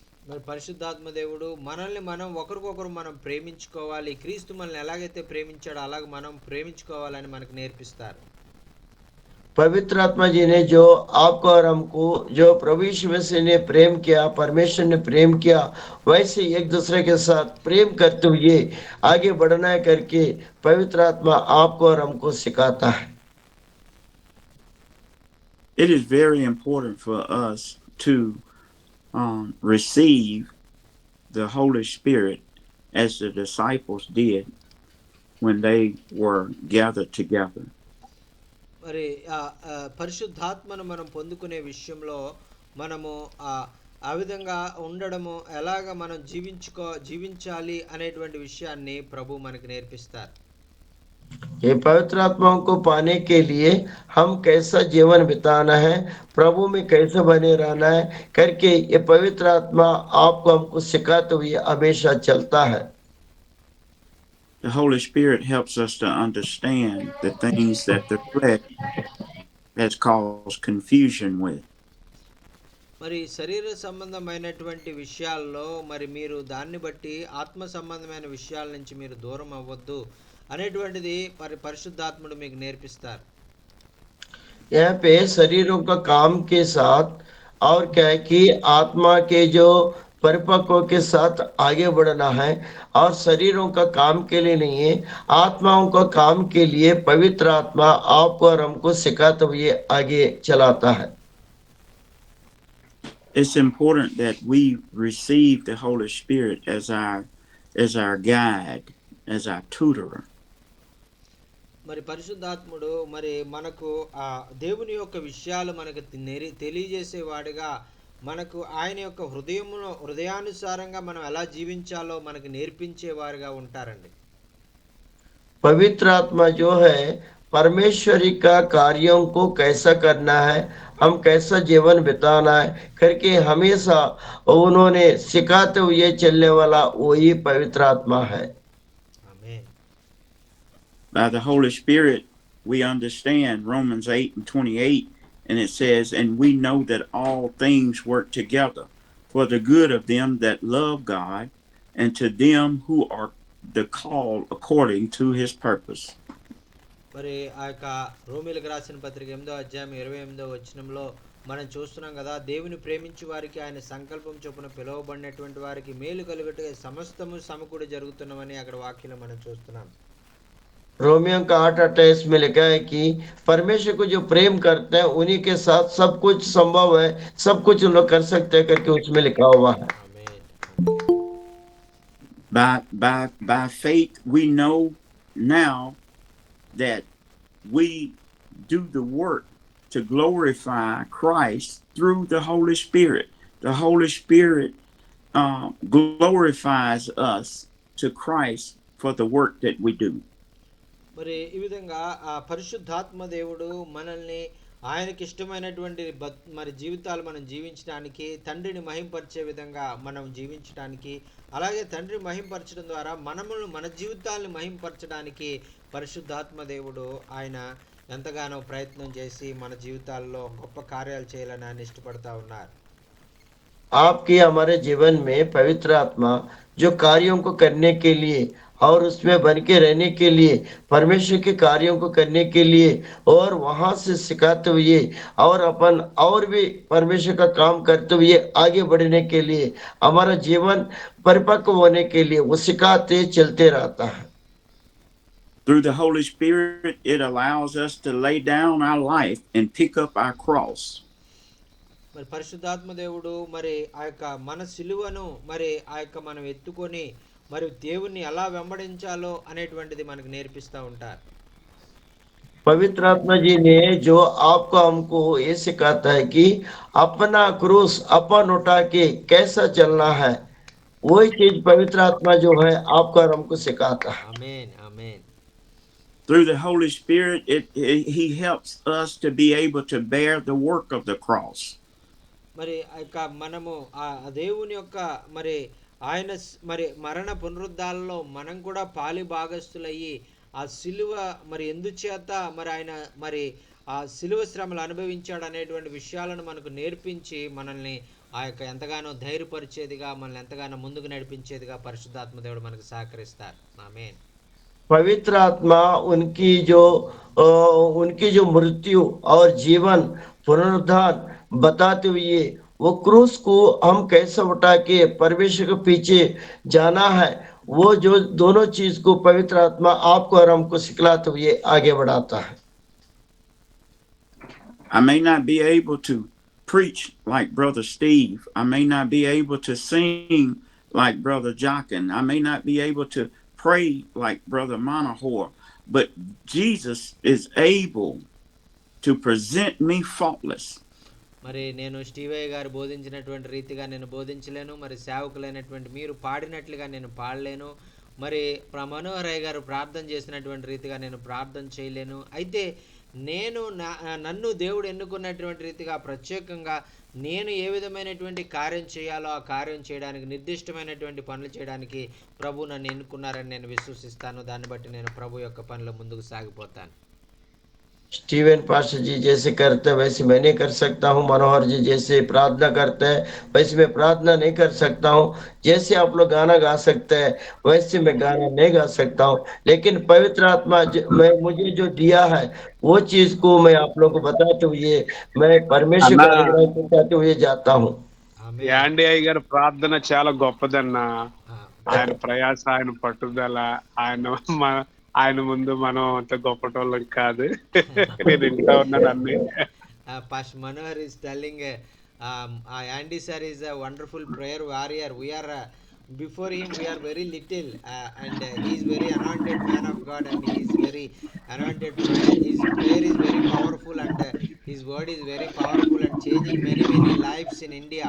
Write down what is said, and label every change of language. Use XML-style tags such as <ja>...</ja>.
<te>మరి పరిశుద్ధాత్మ దేవుడు మనల్ని మనం ఒకరికొకరు మనం ప్రేమించుకోవాలి, క్రీస్తు మనల్ని ఎలాగైతే ప్రేమించాడో అలాగ మనం ప్రేమించుకోవాలని మనకు నేర్పిస్తారు.</te> <hi>पवित्र आत्मा जी ने जो आपको और हमको जो प्रभु यीशु मसीह ने प्रेम किया, परमेश्वर ने प्रेम किया, वैसे एक दूसरे के साथ प्रेम करते हुए आगे बढ़ना है करके पवित्र आत्मा आपको और हमको सिखाता है।</hi> <en>It is very important for us to receive the Holy Spirit as the disciples did when they were gathered together.</en> <te>మరి పరిశుద్ధాత్మను మనం పొందుకునే విషయంలో మనము ఆ విధంగా ఉండడము ఎలాగ మనం జీవించాలి అనేటువంటి విషయాన్ని ప్రభు మనకు నేర్పిస్తారు.</te> <hi>ये पवित्र आत्माओं को पाने के लिए हम कैसा जीवन बिताना है, प्रभु में कैसे बने रहना है करके ये पवित्र आत्मा आपको हमको सिखाते हुए हमेशा चलता है।</hi> <en>The Holy Spirit helps us to understand the things that the flesh has caused confusion with.</en> <te>మరి శరీర సంబంధమైనటువంటి విషయాల్లో మరి మీరు దాన్ని బట్టి ఆత్మ సంబంధమైన విషయాల నుంచి మీరు దూరం అవ్వద్దు అనేటువంటిది పరిశుద్ధాత్ముడు మీకు నేర్పిస్తారు.</te> <hi>यहाँ पे शरीरों का काम के साथ और क्या है कि आत्मा के जो परिपक्व के साथ आगे बढ़ना है, और शरीरों का काम के लिए नहीं है, आत्माओं का काम के लिए पवित्र आत्मा आपको और हमको सिखाते हुए आगे चलाता है।</hi> <en>It's important that we receive the Holy Spirit as our guide, as our tutor.</en> <te>మరి పరిశుద్ధాత్ముడు మరి మనకు ఆ దేవుని యొక్క విషయాలు మనకు తెలియజేసేవాడిగా, మనకు ఆయన యొక్క హృదయానుసారంగా మనం ఎలా జీవించాలో మనకు నేర్పించేవారుగా ఉంటారండి.</te> <hi>पवित्र आत्मा जो है परमेश्वरी का कार्यों को कैसा करना है, हम कैसा जीवन बिताना है करके हमेशा उन्होंने सिखाते हुए चलने वाला वही पवित्र आत्मा है।</hi> <te>ఆమేన్.</te> <en>By the Holy Spirit, we understand Romans 8:28, and it says, and we know that all things work together for the good of them that love God and to them who are the called according to his purpose.</en> <te>మరి ఆ యొక్క రోమీలకు రాసిన పత్రిక 8వ అధ్యాయం 28వ వచనంలో మనం చూస్తున్నాం కదా, దేవుని ప్రేమించు వారికి ఆయన సంకల్పం చొప్పున పిలువబడినటువంటి వారికి మేలు కలుగుటకు సమస్తము సమకూడి జరుగుతున్నవని అక్కడ వాక్యంలో మనం చూస్తున్నాం.</te> <hi>रोमियो का 8:28 में लिखा है कि परमेश्वर को जो प्रेम करते हैं उन्हीं के साथ सब कुछ संभव है, सब कुछ उन लोग कर सकते हैं करके उसमें लिखा हुआ है।</hi> <te>ఆమేన్.</te> <en>By faith, we know now that we do the work to glorify Christ through the Holy Spirit. The Holy Spirit glorifies us to Christ for the work that we do.</en> <te>మరి ఈ విధంగా ఆ పరిశుద్ధాత్మ దేవుడు మనల్ని ఆయనకి ఇష్టమైనటువంటి మరి జీవితాలు మనం జీవించడానికి, తండ్రిని మహింపరిచే విధంగా మనం జీవించడానికి, అలాగే తండ్రి మహింపరచడం ద్వారా మన జీవితాలను మహింపరచడానికి పరిశుద్ధాత్మ దేవుడు ఆయన ఎంతగానో ప్రయత్నం చేసి మన జీవితాల్లో గొప్ప కార్యాలు చేయాలని ఆయన ఇష్టపడతా ఉన్నారు.</te> <hi>आपकी हमारे जीवन में पवित्र आत्मा जो कार्यों को करने के लिए और उसमें बन के रहने के लिए, परमेश्वर के कार्यों को करने के लिए और वहां से सिखाते हुए और अपन और भी परमेश्वर का काम करते हुए आगे बढ़ने के लिए, हमारा जीवन परिपक्व होने के लिए वो सिखाते चलते रहता है।</hi> <en>Through the Holy Spirit, it allows us to lay down our life and pick up our cross.</en> <te>మరి పరిశుద్ధాత్మ దేవుడు మరి ఆ యొక్క మన సిలువను మరి ఆ యొక్క మనం ఎత్తుకొని మరి దేవుణ్ణి ఎలా వెంబడించాలో అనేటువంటిది మనకు నేర్పిస్తూ ఉంటారు.</te> <hi>पवित्र आत्मा जी ने जो आपको हमको ये सिखाता है कि अपना क्रूस अपन उठा के कैसा चलना है, वही चीज पवित्र आत्मा जो है आपको और हमको सिखाता है।</hi> <en>Amen. Amen. Through the Holy Spirit, He helps us to be able to bear the work of the cross.</en> <te>మరి ఆ యొక్క మనము ఆ దేవుని యొక్క మరి ఆయన మరి మరణ పునరుద్ధాలలో మనం కూడా పాలి భాగస్థులయ్యి ఆ సిలువ మరి ఎందుచేత మరి ఆయన మరి ఆ సిలువ శ్రమలు అనుభవించాడు అనేటువంటి విషయాలను మనకు నేర్పించి మనల్ని ఆ యొక్క ఎంతగానో ధైర్యపరిచేదిగా మనల్ని ఎంతగానో ముందుకు నడిపించేదిగా పరిశుద్ధాత్మ దేవుడు మనకు సహకరిస్తారు. ఆమేన్.</te> <hi>पवित्र आत्मा उनकी जो मृत्यु और जीवन पुनरुद्धार बताते हुए वो क्रूस को हम कैसे उठा के परमेश्वर के पीछे जाना है, वो जो दोनों चीज को पवित्र आत्मा आपको और हमको सिखलाते हुए आगे बढ़ाता है।</hi> <en>I may not be able to preach like Brother Steve. I may not be able to sing like Brother Jockin. I may not be able to pray like Brother Monahor. But Jesus is able to present me faultless.</en> <te>మరి నేను స్టీవయ్య గారు బోధించినటువంటి రీతిగా నేను బోధించలేను, మరి సేవకులైనటువంటి మీరు పాడినట్లుగా నేను పాడలేను, మరి మనోహరయ్య గారు ప్రార్థన చేసినటువంటి రీతిగా నేను ప్రార్థన చేయలేను. అయితే నేను నన్ను దేవుడు ఎన్నుకున్నటువంటి రీతిగా ప్రత్యేకంగా నేను ఏ విధమైనటువంటి కార్యం చేయాలో ఆ కార్యం చేయడానికి నిర్దిష్టమైనటువంటి పనులు చేయడానికి ప్రభు నన్ను ఎన్నుకున్నారని నేను విశ్వసిస్తాను. దాన్ని బట్టి నేను ప్రభు యొక్క పనిలో ముందుకు సాగిపోతాను.</te> <hi>स्टीवन पास्टर जी जैसे करते हैं वैसे मैं नहीं कर सकता हूँ। मनोहर जी जैसे प्रार्थना करते हैं वैसे मैं प्रार्थना नहीं कर सकता हूँ। जैसे आप लोग गाना गा सकते हैं वैसे मैं गाना नहीं गा सकता हूँ। लेकिन पवित्र आत्मा मुझे जो दिया है वो चीज को मैं आप लोग को बताते हुए मैं परमेश्वर</hi> <te>అన్న</te> <hi>का अनुग्रह बताते हुए जाता हूँ।</hi> <te>ఆమేన్. యాండి అయ్య గారి ప్రార్థన చాలా గొప్పదన్నా. ఆ, ఆయన ప్రయాస, ఆయన పట్టుదల, ఆయన ముందు మనం అంత గొప్పటోళ్ళం కాదు. నేను ఇంట్లో ఉన్నాను అన్ని.</te> <en>Pastor Manohar is telling Andy sir is a wonderful prayer warrior. We are before him we are very little, and he is very anointed man of God, and he is very anointed prayer. His prayer is very powerful, and his word is very powerful and changing many lives in India.</en>